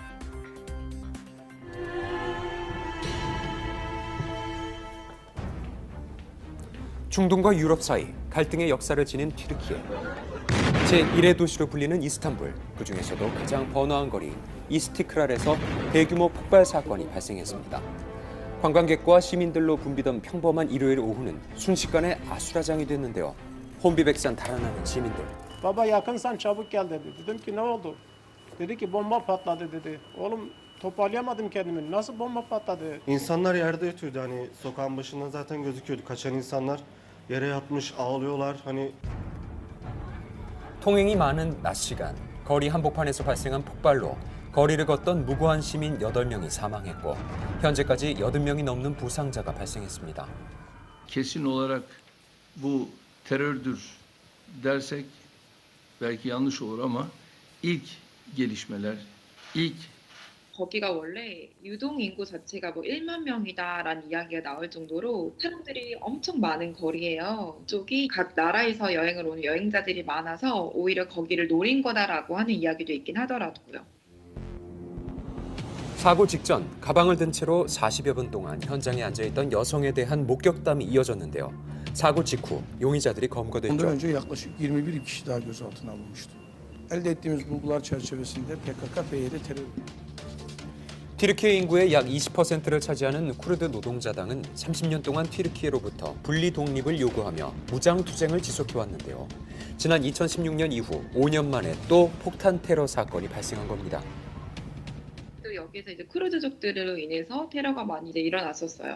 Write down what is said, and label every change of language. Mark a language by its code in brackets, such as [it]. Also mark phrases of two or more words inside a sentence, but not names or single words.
[ko] 중동과 유럽 사이 갈등의 역사를 지닌 튀르키예. 제1의 도시로 불리는 이스탄불, 그중에서도 가장 번화한 거리 이스티크랄에서 대규모 폭발 사건이 발생했습니다. 관광객과 시민들로 붐비던 평범한 일요일 오후는 순식간에 아수라장이 됐는데요. 혼비백산 달아나는 시민들. [tr] Baba yakın sen çabuk gel dedi. Dedim ki ne oldu? Dedi ki bomba patladı dedi. Oğlum toparlayamadım kendimi. Nasıl bomba patladı? İnsanlar yerde yatıyordu hani sokağın başından zaten gözüküyordu. Kaçan insanlar yere yatmış ağlıyorlar. hani [ko] 통행이 많은 낮 시간, 거리 한복판에서 발생한 폭발로 거리를 걷던 무고한 시민 8명이 사망했고 현재까지 80명이 넘는 부상자가 발생했습니다. [tr] Kesin olarak bu terördür dersek belki yanlış olur ama ilk gelişmeler, ilk [ko] 거기가 원래 유동 인구 자체가 뭐 1만 명이다라는 이야기가 나올 정도로 사람들이 엄청 많은 거리예요. 이쪽이 각 나라에서 여행을 오는 여행자들이 많아서 오히려 거기를 노린 거다라고 하는 이야기도 있긴 하더라고요. 사고 직전 가방을 든 채로 40여 분 동안 현장에 앉아있던 여성에 대한 목격담이 이어졌는데요. 사고 직후 용의자들이 [tr] Ondan [ko] 검거됐죠. [tr] önce yaklaşık 21 kişi daha gözaltına alınmıştı. Elde ettiğimiz bulgular çerçevesinde PKK-PYD terör [ko] 튀르키예 인구의 약 20%를 차지하는 쿠르드 노동자당은 30년 동안 튀르키예로부터 분리 독립을 요구하며 무장투쟁을 지속해왔는데요. 지난 2016년 이후 5년 만에 또 폭탄 테러 사건이 발생한 겁니다. 또 여기서 이제 크루즈족들로 인해서 테러가 많이 이제 일어났었어요.